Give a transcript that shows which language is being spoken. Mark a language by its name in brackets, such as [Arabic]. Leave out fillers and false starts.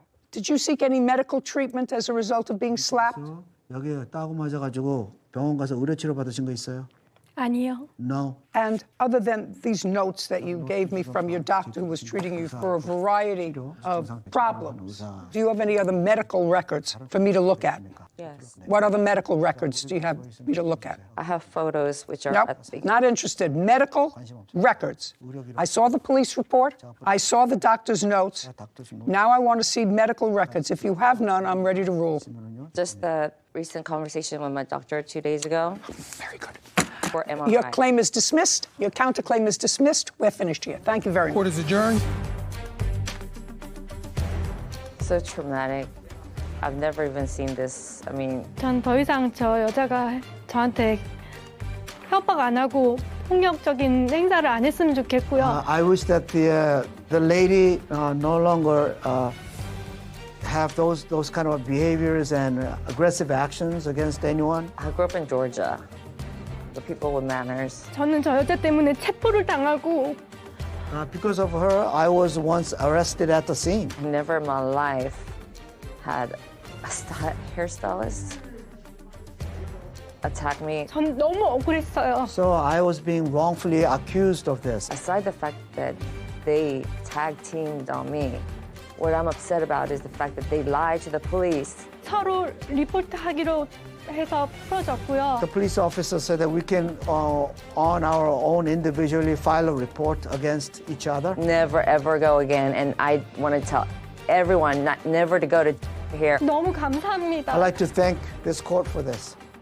[English] Did you seek any medical treatment as a result of being slapped? [Korean] 여기에 따고 맞아가지고 병원 가서 의료 치료 받으신 거 있어요? 아니요. [English] No. And other than these notes that you gave me from your doctor who was treating you for a variety of problems, do you have any other medical records for me to look at? Yes. What other medical records do you have me to look at? I have photos which are Nope, at the not interested. Medical records. I saw the police report. I saw the doctor's notes. Now I want to see medical records. If you have none, I'm ready to rule. just the recent conversation with my doctor 2 days ago. Very good. For MRI. Your claim is dismissed. Your counterclaim is dismissed. We're finished here. Thank you very much. Court is adjourned. So traumatic. I've never even seen this. I mean, [Korean] 전 더 이상 저 여자가 저한테 협박 안 하고 폭력적인 행사를 안 했으면 좋겠고요. [English] I wish that the lady no longer have those kind of behaviors and aggressive actions against anyone. I grew up in Georgia. The people with manners. [Korean] 저는 저 여자 때문에 체포를 당하고 [English] Because of her, I was once arrested at the scene. Never in my life had a hairstylist attack me. [Korean] 전 너무 억울했어요. [English] So I was being wrongfully accused of this. Aside the fact that they tag teamed on me, what I'm upset about is the fact that they lied to the police. [Korean] 서로 리포트하기로 해서 풀어졌고요. [English] The police officer said that we can, on our own, individually file a report against each other. Never ever go again, and I want to tell everyone never to go to here. [Korean] 너무 감사합니다. [English] I'd like to thank this court for this.